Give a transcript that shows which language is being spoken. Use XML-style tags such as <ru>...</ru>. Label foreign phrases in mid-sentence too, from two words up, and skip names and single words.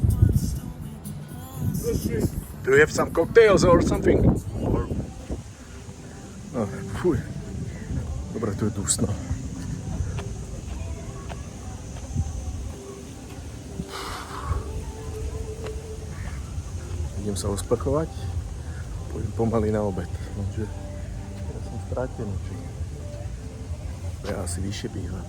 <en>Do you have some cocktails or something? Or...</en> <sk>Oh, fuj. Dobre, tu je dusno. Idem sa osprchovať. Pôjdem pomaly na obed, lenže ja som stratený, či ja asi vyššie bývam.</sk>